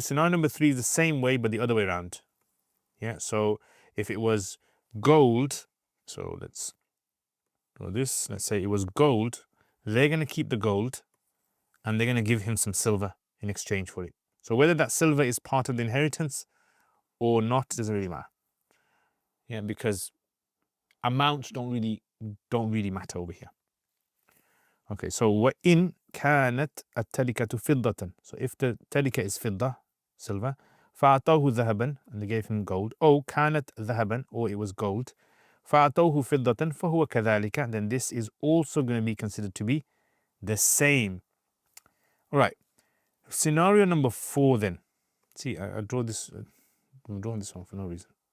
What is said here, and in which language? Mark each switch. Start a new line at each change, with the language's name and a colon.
English: Scenario number 3 is the same way, but the other way around. Yeah, so if it was gold, so let's do this. Let's say it was gold. They're going to keep the gold and they're going to give him some silver in exchange for it. So whether that silver is part of the inheritance or not doesn't really matter. Yeah, because amounts don't really matter over here. Okay, so
Arabic: وَإِنْ كَانَتْ التَّرِكَةُ فِضَّةً.
English: So if the tarika is fidda, silver,
Arabic: فَأَعْطَوْهُ ذَهَبًا,
English: and they gave him gold,
Arabic: أو كانت ذهبًا,
English: or it was gold,
Arabic: فَأَعْطَوْهُ فِضَّةً فَهُوَ كَذَلِكَ,
English: then this is also going to be considered to be the same. All right, scenario number 4 then. See, I draw this, I'm drawing this one for no reason.